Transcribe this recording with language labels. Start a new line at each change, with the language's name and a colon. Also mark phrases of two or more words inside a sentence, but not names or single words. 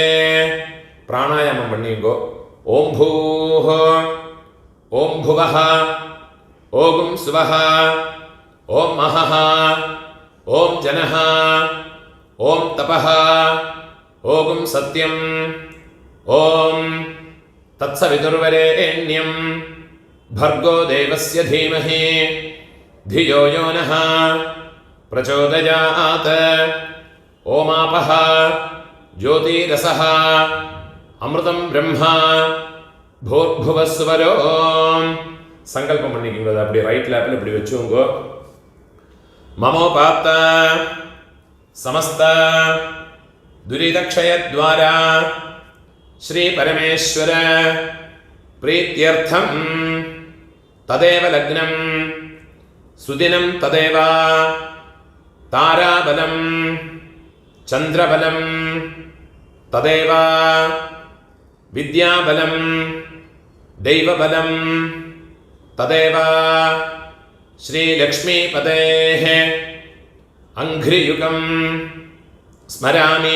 Tamil: பிராணாயாமம் பண்ணிங்கோ.
Sanskrit: ॐ भूः ॐ भुवः ॐ स्वः ॐ महः ॐ जनः ॐ तपः ॐ सत्यम् ॐ तत्सवितुर्वरेण्यम् भर्गो देवस्य धीमहि धियो यो नः प्रचोदयात्. ओमापः ज्योतिरसः अमृतं ब्रह्मा भूर्भुवस्वरो.
Tamil: சங்கல்பம் பண்ணிக்கோங்க. அது அப்படி
English: right lap
Tamil: இப்படி வச்சுக்கோங்க.
Sanskrit: ममोपात्त समस्त दुरितक्षयद्वारा श्री परमेश्वर प्रीत्यर्थं तदेव लग्नं सुदिनं तदेव ताराबलं चन्द्रबलं तदेव विद्याबलं दैवबलं तदेव श्रीलक्ष्मीपतेः अङ्घ्रियुगं स्मरामि.